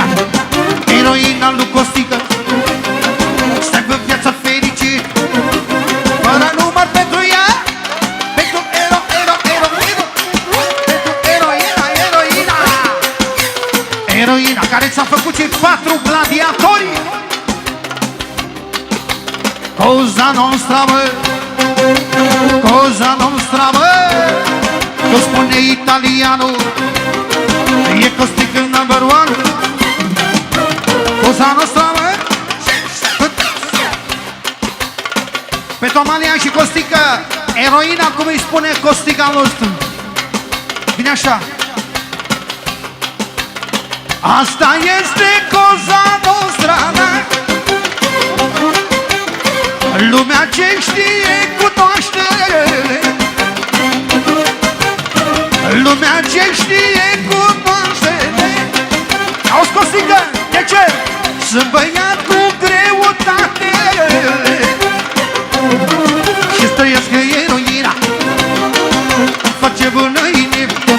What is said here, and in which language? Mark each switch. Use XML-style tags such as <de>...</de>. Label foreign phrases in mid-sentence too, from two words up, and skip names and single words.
<ro>Eroina lui Costică, să aibă viața fericită, fără număr pentru ea, pentru eroina care ți-a făcut cei 4 gladiatori.</ro> <it>Cosa nostra,</it> <ro>mă,</ro> <it>cosa nostra,</it> <ro>mă, lo spune italiano, e Costică</ro> <en>number one.</en> <it>Cosa nostra,</it> <ro>mă. Pentru Amalia și Costică, eroina, cum îi spune Costică nostru. Bine așa. Asta este</ro> <it>cosa nostra,</it> <ro>mă. Lumea ce știe cunoaște, lumea ce știe cunoaște. Auzi, Costică, de ce? Sunt băiat cu greutate și trăiesc eroina, îmi face bună inima.</ro>